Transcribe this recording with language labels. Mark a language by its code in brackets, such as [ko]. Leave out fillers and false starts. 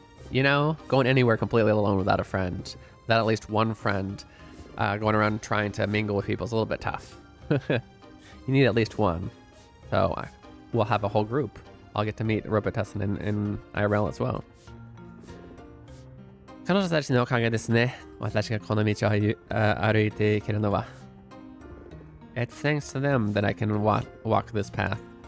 [en] You know, going anywhere completely alone without a friend, without at least one friend, going around trying to mingle with people is a little bit tough. You need at least one. So we'll have a whole group. I'll get to meet Robotest in IRL as well. [ja] 彼女たちのおかげですね。私がこの道を歩いていけるのは。 [en] It's thanks to them that I can walk this path.